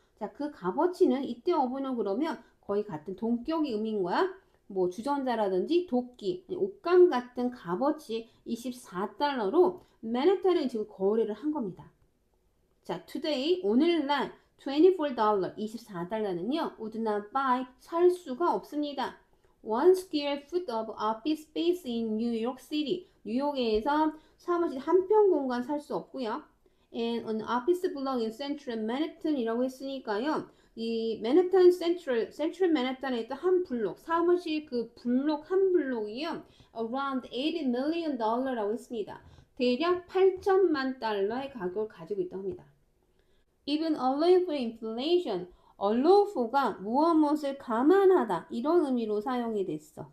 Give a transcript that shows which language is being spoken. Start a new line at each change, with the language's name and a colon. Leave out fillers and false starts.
Korean: 자, 그 값어치는 이때 어부는 그러면 거의 같은 동격의 의미인 거야. 뭐 주전자라든지 도끼, 옷감 같은 값어치 24달러로 맨해튼은 지금 거래를 한 겁니다. 자,
English: today
Korean: 오늘날 $24, 24달러는요,
English: would not buy,
Korean: 살 수가 없습니다.
English: One square foot of office space in New York City.
Korean: 뉴욕에서 사무실 한 평 공간 살 수 없고요.
English: And an office block in Central Manhattan
Korean: 이라고 했으니까요. 이 맨해튼 센트럴 맨해튼에 있던 한 블록, 사무실 그 블록 한 블록이요.
English: Around $80 million
Korean: 라고 했습니다. 대략 8천만 달러의 가격을 가지고 있다고 합니다.
English: Even allow for inflation, allow for
Korean: 가 무엇을 감안하다 이런 의미로 사용이 됐어.